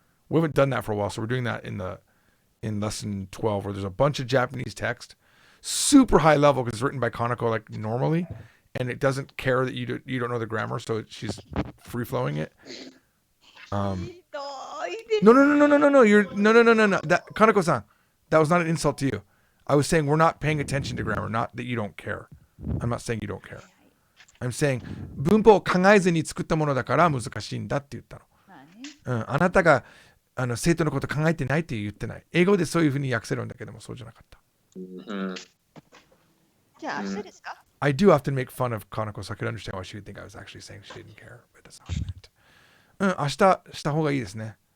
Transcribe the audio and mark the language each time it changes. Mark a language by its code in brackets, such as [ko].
[en] We haven't done that for a while, so we're doing that in lesson 12 where there's a bunch of Japanese text, super high level because it's written by Kanako like normally, and it doesn't care that you don't know the grammar, so she's free flowing it. No. That Kanako-san, that was not an insult to you. I was saying we're not paying attention to grammar, not that you don't care. I'm not saying you don't care. I'm saying [ja] 文法を考えずに作ったものだから難しいんだって言ったの。あなたが生徒のこと考えてないって言ってない。英語でそういうふうに訳せるんだけどもそうじゃなかった。じゃあ明日ですか？ [en] I do often make fun of Kanako, so I could understand why she would think I was actually saying she didn't care, but that's not what I meant. [ja] 明日した方がいいですね。